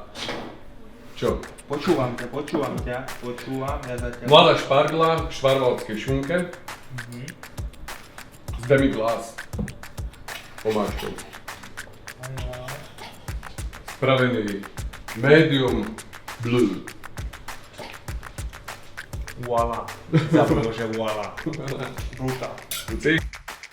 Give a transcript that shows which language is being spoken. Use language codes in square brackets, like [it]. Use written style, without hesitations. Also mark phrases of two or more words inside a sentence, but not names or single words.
[sk] Čo? Počúvam ťa, ja zatiaľ... Mladá špargla v švarvalskej šunke s demi-glace omáčkou. Spravený [en] medium blue. [sk] Voila. Zabudol, že voila. Brutál. Luci?